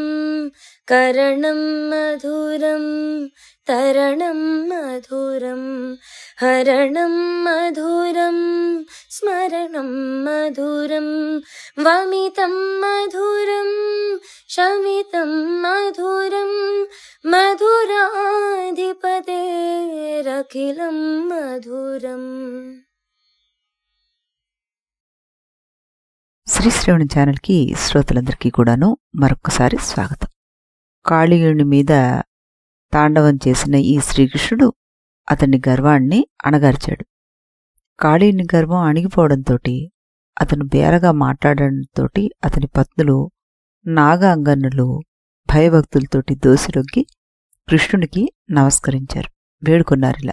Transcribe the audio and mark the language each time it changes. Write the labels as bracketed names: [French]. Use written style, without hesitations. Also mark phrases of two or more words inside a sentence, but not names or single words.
[Sanskrit] करणं मधुरं तरणं मधुरं हरणं मधुरं स्मरणं मधुरं। वमितं मधुरं शमितं मधुरं मधुराधिपतेरखिलं मधुरम्। [Telugu] శ్రీ శ్రవణ ఛానల్కి శ్రోతలందరికీ కూడాను మరొక్కసారి స్వాగతం. కాళీయుని మీద తాండవం చేసిన ఈ శ్రీకృష్ణుడు అతని గర్వాన్ని అణగార్చాడు. కాళీయుని గర్వం అణిగిపోవడంతో అతను బేరగా మాట్లాడడంతో అతని పత్నులు నాగాంగన్నులు భయభక్తులతోటి దోసిరొగ్గి కృష్ణునికి నమస్కరించారు, వేడుకున్నారిలా.